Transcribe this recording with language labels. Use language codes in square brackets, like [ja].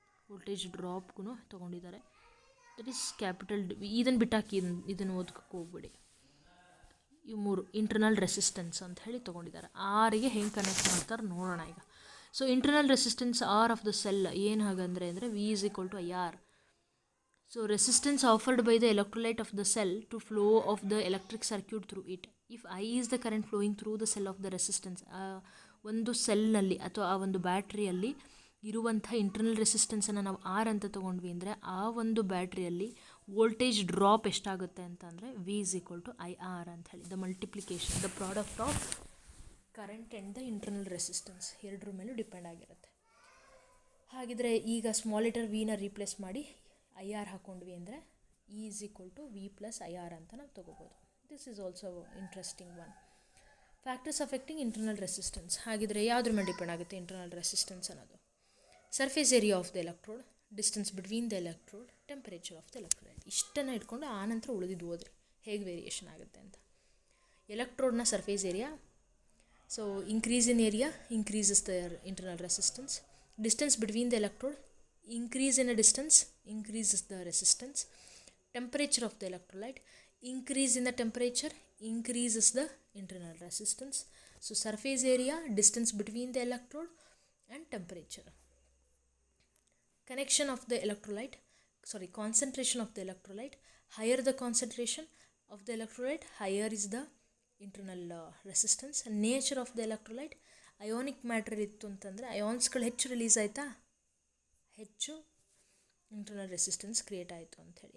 [kn] Voltage ಡ್ರಾಪ್ಗೂ ತೊಗೊಂಡಿದ್ದಾರೆ, [en] That is capital V. [kn] ಇದನ್ನು ಬಿಟ್ಟಾಕಿ, ಇದನ್ನು ಓದ್ಕೋಕ್ಕೆ ಹೋಗ್ಬಿಡಿ. ಇವು 3 ಇಂಟರ್ನಲ್ ರೆಸಿಸ್ಟೆನ್ಸ್ ಅಂತ ಹೇಳಿ ತೊಗೊಂಡಿದ್ದಾರೆ. ಆರಿಗೆ ಹೆಂಗೆ ಕನೆಕ್ಟ್ ಮಾಡ್ತಾರೆ ನೋಡೋಣ ಈಗ. So [en] internal resistance R of the cell [kn] ಏನು ಹಾಗಂದರೆ [en] V is equal to IR. So resistance offered by the electrolyte of the cell to flow of the electric circuit through it. If I is the current flowing through the cell of the resistance, [kn] ಒಂದು ಸೆಲ್ನಲ್ಲಿ ಅಥವಾ ಆ ಒಂದು ಬ್ಯಾಟ್ರಿಯಲ್ಲಿ ಇರುವಂಥ internal ರೆಸಿಸ್ಟೆನ್ಸನ್ನು ನಾವು R ಅಂತ ತೊಗೊಂಡ್ವಿ ಅಂದರೆ ಆ ಒಂದು ಬ್ಯಾಟ್ರಿಯಲ್ಲಿ ವೋಲ್ಟೇಜ್ ಡ್ರಾಪ್ ಎಷ್ಟಾಗುತ್ತೆ ಅಂತಂದರೆ [en] V is equal to IR [kn] ಅಂತ ಹೇಳಿ. [en] the multiplication, the product of current and the internal resistance [kn] ಎರಡರ ಮೇಲೂ ಡಿಪೆಂಡ್ ಆಗಿರುತ್ತೆ. ಹಾಗಿದ್ರೆ ಈಗ ಸ್ಮಾಲ್ ಲೆಟರ್ ವಿನ ರೀಪ್ಲೇಸ್ ಮಾಡಿ IR ಹಾಕ್ಕೊಂಡ್ವಿ ಅಂದರೆ [en] E is equal to V plus IR [kn] ಅಂತ ನಾವು ತೊಗೋಬೋದು. [en] This is also interesting one. Factors affecting internal resistance. [kn] ಹಾಗಿದ್ರೆ ಯಾವುದ್ರ ಮೇಲೆ ಡಿಪೆಂಡ್ ಆಗುತ್ತೆ ಇಂಟರ್ನಲ್ ರೆಸಿಸ್ಟೆನ್ಸ್ ಅನ್ನೋದು? [en] Surface area of the electrode, distance between the electrode, temperature of the electrode. [kn] ಇಷ್ಟನ್ನು ಇಟ್ಕೊಂಡು ಆನಂತರ ಉಳಿದಿದ್ದು ಹೋದ್ರಿ ಹೇಗೆ ವೇರಿಯೇಷನ್ ಆಗುತ್ತೆ ಅಂತ. [en] ಎಲೆಕ್ಟ್ರೋಡ್ನ surface area, so increase in area increases the internal resistance. Distance between the electrode, increase in a distance increases the resistance. Temperature of the electrolyte, increase in the temperature increases the internal resistance. So surface area, distance between the electrode and temperature. Connection of the electrolyte, concentration of the electrolyte. Higher the concentration of the electrolyte, higher is the internal resistance. Nature of the electrolyte, ionic matter [kn] ಇತ್ತು ಅಂತಂದರೆ ಅಯಾನ್ಸ್ಗಳು ಹೆಚ್ಚು release ಆಯಿತಾ, ಹೆಚ್ಚು internal resistance create ಆಯಿತು ಅಂಥೇಳಿ.